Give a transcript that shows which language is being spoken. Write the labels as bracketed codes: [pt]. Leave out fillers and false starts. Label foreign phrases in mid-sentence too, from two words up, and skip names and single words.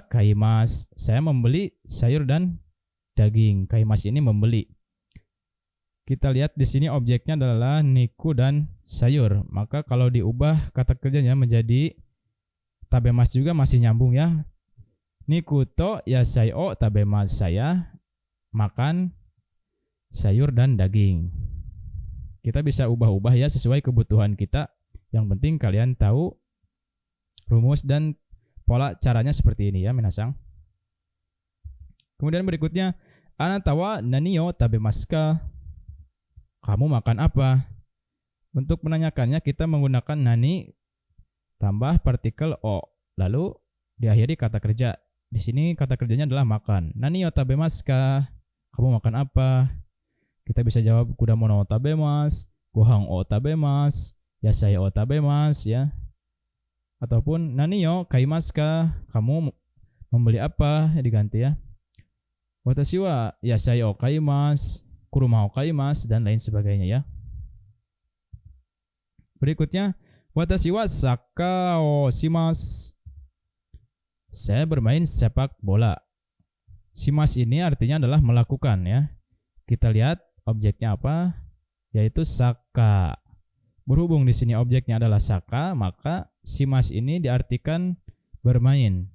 [ja] Kaimasu. [id] Saya membeli sayur dan daging. Kaimasu ini membeli. Kita lihat di sini objeknya adalah niku dan sayur. Maka kalau diubah kata kerjanya menjadi tabemas juga masih nyambung ya. [ja] 肉と野菜を食べます, [id] saya makan sayur dan daging. Kita bisa ubah-ubah ya sesuai kebutuhan kita. Yang penting kalian tahu rumus dan pola caranya seperti ini ya minasang. Kemudian berikutnya, [ja] あなたは何を食べますか? [id] Kamu makan apa? Untuk menanyakannya kita menggunakan nani tambah partikel o, lalu diakhiri kata kerja. Di sini kata kerjanya adalah makan. [ja] 何を食べますか? [id] Kamu makan apa? Kita bisa jawab [ja] 果物を食べます、ご飯を食べます、野菜を食べます [id] ya. [ja] Ataupun 何を買いますか? [id] Kamu membeli apa? Diganti ya. [ja] 私は野菜を買います、車を買います, [id] dan lain sebagainya ya. Berikutnya, [ja] 私はサッカーをします. [id] Saya bermain sepak bola. Shimasu ini artinya adalah melakukan ya. Kita lihat objeknya apa? Yaitu saka. Berhubung di sini objeknya adalah saka, maka shimasu ini diartikan bermain.